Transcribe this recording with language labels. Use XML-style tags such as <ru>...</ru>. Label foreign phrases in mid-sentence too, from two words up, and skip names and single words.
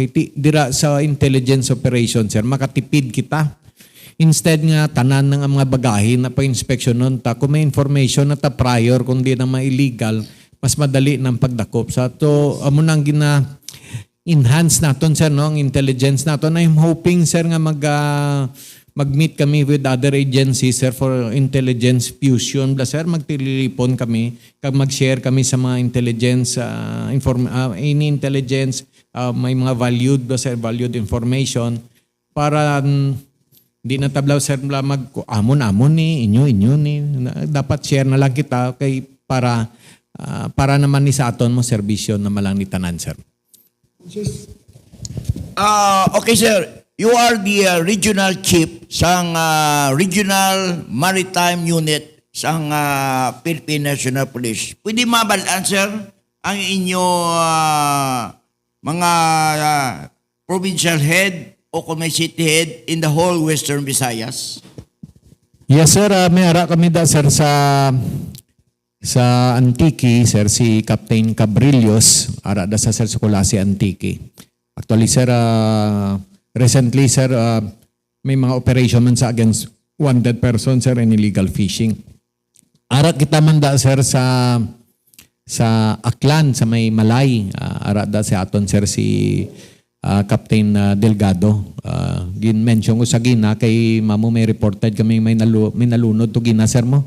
<hil>Kaya dira sa intelligence operation, sir, makatipid kita. Instead nga, tanan ng mga bagahe na pa-inspection nun, kung may information na ta prior, kung di na illegal, mas madali ng pagdakop. Sa to, amo nang enhance naton, sir, no, ang intelligence naton.</hil> <en>I'm hoping,</en> <hil>sir, nga mag-meet kami</hil> <en>with other agencies,</en> <hil>sir,</hil> <en>for intelligence fusion.</en> <hil>Sir, magtililipon kami, mag-share kami sa mga intelligence,</hil> <en>any intelligence,</en> <hil>may mga</hil> <en>valued information</en> <hil>para di na tablaw, sir, amon ni, inyo ni. Dapat share na lang kita kay para naman ni sa aton mo serbisyo na malang ni tanan, sir. Okay, sir.</hil> <en>You are the regional chief</en> <hil>sang</hil> <en>Regional Maritime Unit sang Philippine National Police.</en> <hil>Pwede mabalaan, sir, ang inyo mga provincial head o kung may city head in the whole Western Visayas?</hil> <en>Yes, sir.</en> <hil>May ara kami da, sir, sa Antique, sir, si Captain Cabrillos. Ara da sa Sir Sukulasi Antique. Actually, sir, recently, sir, may mga operation man sa</hil> <en>against wanted person,</en> <hil>sir,</hil> <en>and illegal fishing.</en> <hil>Ara kita man da, sir, sa Aklan, sa may Malay. Ara da si aton, sir, si Captain Delgado. Gin-mention ko sa gina kay mamo may reported kami may nalunod to gina, sir mo.</hil>